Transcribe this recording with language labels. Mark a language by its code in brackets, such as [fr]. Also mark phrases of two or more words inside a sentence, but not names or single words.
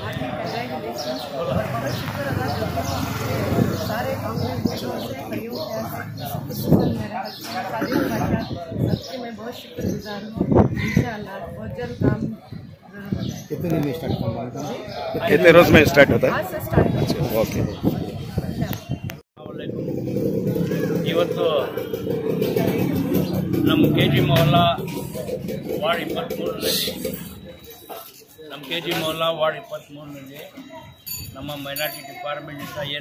[hi] सारे कांग्रेस सबके मैं बहुत शुक्रगुजार हूँ। इंशाअल्लाह बहुत जल्द काम कितने दिन में स्टार्ट होगा? कितने रोज में स्टार्ट होता है? आज से स्टार्ट होगा। ओके। [kn] ಇವತ್ತು ನಮ್ಮ ಕೆಜಿ ಮೊಹಲ್ಲಾ ವಾರ್ಡ್ 23ರಲ್ಲಿ ನಮ್ಮ [en] minority departmentಇಂದ [kn] ಏನು